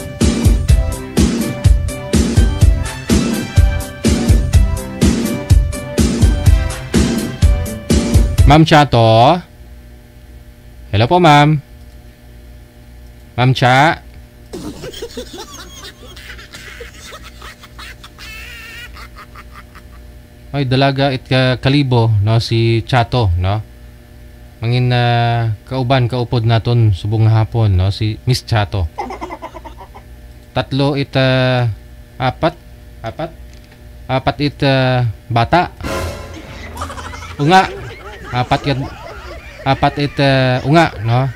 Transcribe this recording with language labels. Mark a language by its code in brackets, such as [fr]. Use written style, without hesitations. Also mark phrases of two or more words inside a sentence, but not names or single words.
[akl] Ma'am Chato. Hello po, ma'am. Ma'am Cha. Ay, dalaga it kalibo, no? Si Chato, no? Mangin kaupod naton subong hapon, no? Si Miss Chato. Tatlo it apat it bata. Unga. Apat it unga, no?